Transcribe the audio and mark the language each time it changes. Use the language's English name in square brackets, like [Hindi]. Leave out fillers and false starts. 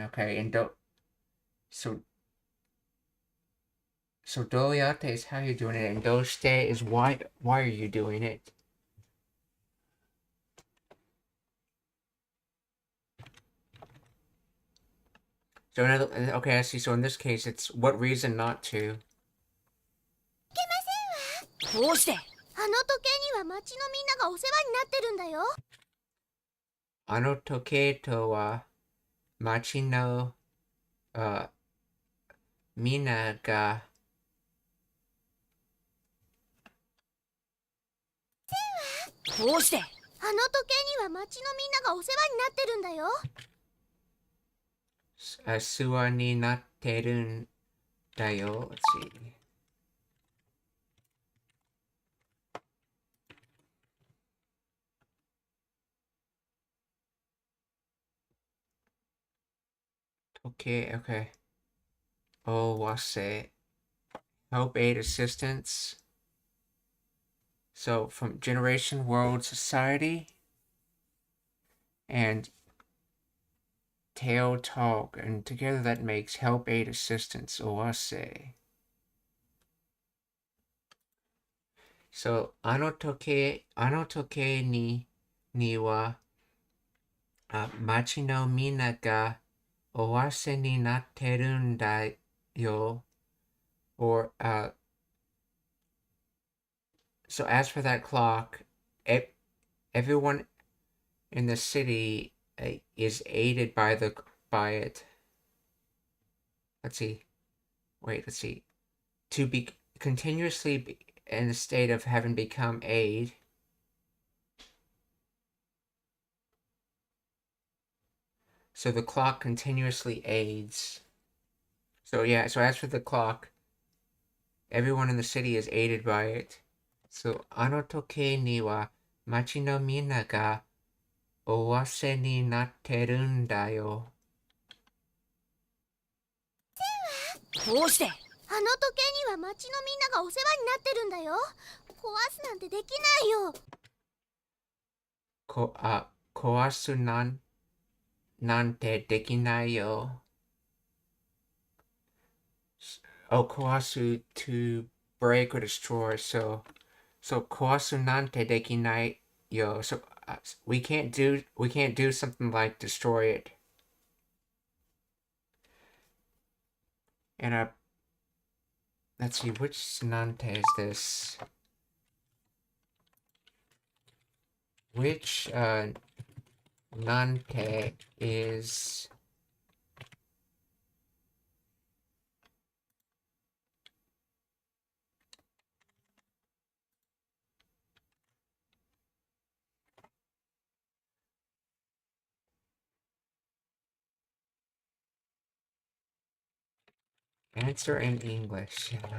[English] Okay, and so doyate is how you're doing it, and doshite is why are you doing it? So okay, I see. So in this case, it's what reason not to. [Japanese] どうして？あの時計には町のみんながお世話になってるんだよ。あの時計とは町のみんながどうして？あの時計には町のみんながお世話になってるんだよ。世話になってるんだよ。 [English] Let's see. Okay. Oh, what's it? Help aid assistance. So from Generation World Society and Tail Talk, and together that makes Help Aid Assistance, Oase. [Japanese] So, あの時計には、町のみんながお汗になってるんだよ。 [English] Or, so as for that clock, everyone in the city is aided by it. Let's see. To be continuously in a state of having become aid. So the clock continuously aids. So as for the clock, everyone in the city is aided by it. [Japanese] So あの時計には町のみんながお汗になってるんだよ。どうして？あの時計には町のみんながお世話になってるんだよ。壊すなんてできないよ。壊すなんてできないよ。 [English] 壊す to break or destroy. [Japanese] So 壊すなんてできないよ. [English] So we can't do something like destroy it. And let's see, which nante is this? Which nante is answer in English?